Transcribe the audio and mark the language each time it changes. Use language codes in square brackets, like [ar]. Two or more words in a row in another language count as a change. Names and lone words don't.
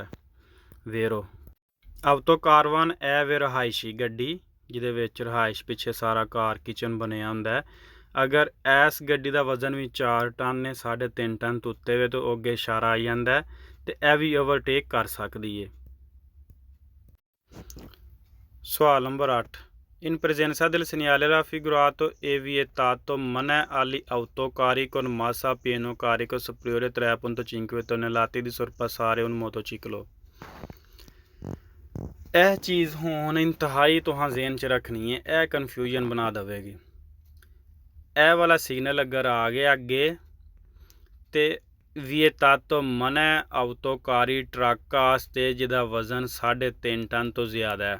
[pa] ਵੇਰੋ ਆਟੋ ਕਾਰਵਾਨ ਇਹ ਵੇ ਰਹਾਇਸ਼ੀ ਗੱਡੀ ਜਿਹਦੇ ਵਿੱਚ ਰਹਾਇਸ਼ ਪਿੱਛੇ ਸਾਰਾ ਘਰ ਕਿਚਨ ਬਣਿਆ ਹੁੰਦਾ। ਅਗਰ ਇਸ ਗੱਡੀ ਦਾ ਵਜ਼ਨ ਵੀ 4 ਟਨ ਨੇ 3.5 ਟਨ ਤੋਂ ਉੱਤੇ ਵੇ ਤਾਂ ਉਹ ਅੱਗੇ ਇਸ਼ਾਰਾ ਆ ਜਾਂਦਾ ਤੇ ਇਹ ਵੀ ਓਵਰਟੇਕ ਕਰ ਸਕਦੀ ਹੈ। ਸਵਾਲ ਨੰਬਰ 8 [it] In presenza del segnale raffigurato è vietato mane agli autocarri con massa pieno carico superiore 3.5 tonnellate di sorpassare un motociclo। [pa] ਇਹ ਚੀਜ਼ ਹੁਣ ਇੰਤਹਾਈ ਤੁਹਾਂ ਜ਼ੇਨ 'ਚ ਰੱਖਣੀ ਹੈ, ਇਹ ਕਨਫਿਊਜ਼ਨ ਬਣਾ ਦੇਵੇਗੀ। ਇਹ ਵਾਲਾ ਸਿਗਨਲ ਅਗਰ ਆ ਗਿਆ ਅੱਗੇ ਤੇ [it] vietato mane autocarri [pa] ਟਰੱਕ ਵਾਸਤੇ ਜਿਹਦਾ ਵਜ਼ਨ 3.5 ਟਨ ਤੋਂ ਜ਼ਿਆਦਾ ਹੈ।